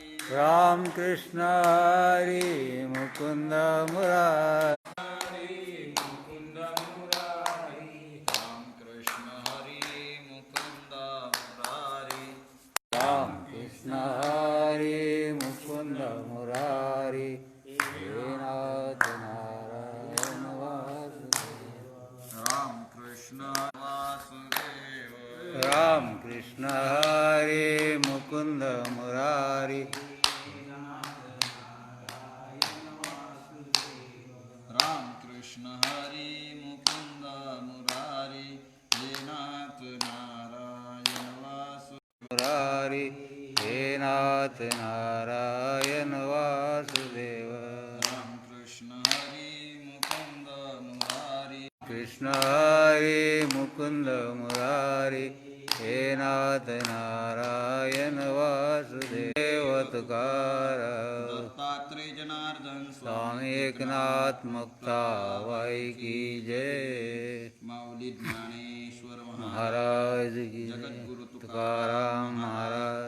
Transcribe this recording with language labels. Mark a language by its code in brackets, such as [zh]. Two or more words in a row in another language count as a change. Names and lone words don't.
[mr] राम कृष्ण हरि मुकुंद मुरारी राम कृष्ण हरि मुकुंद मुरारी राम कृष्ण हरि मुकुंद मुरारी हे नाथ नारायण वासुदेव राम कृष्ण वासुदेव राम कृष्ण हरि मुकुंद मुरारी राम कृष्ण हरि मुकुंद मुरारी हे नाथ नारायण वासुदेव मुरारी हे नाथ नारायण वासुदेव राम कृष्ण हरि मुकुंद मुरारी कृष्ण हरि मुकुंद मुरारी हे नाथ नारायण वासुदेव तुकाराम दत्तात्रेय जनार्दन [hi] स्वामी एकनाथ मुक्ताबाई की जय [mr] माऊली ज्ञानेश्वर [hi] महाराज की जय [mr] जगद्गुरु तुकाराम महाराज